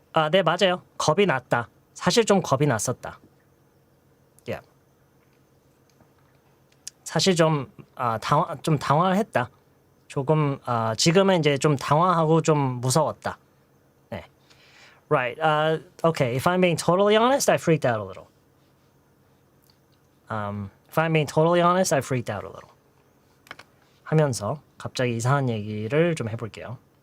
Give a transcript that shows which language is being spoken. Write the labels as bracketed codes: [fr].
[ko] 네, 맞아요. 겁이 났다. 사실 좀 겁이 났었다. Yeah. 사실 좀 당황을 했다. 조금 지금은 이제 좀 당황하고 좀 무서웠다. [en] 네. Right. Okay. If I'm being totally honest, I freaked out a little. If I'm being totally honest, I freaked out a little. [ko] 하면서 갑자기 이상한 얘기를 좀 해볼게요.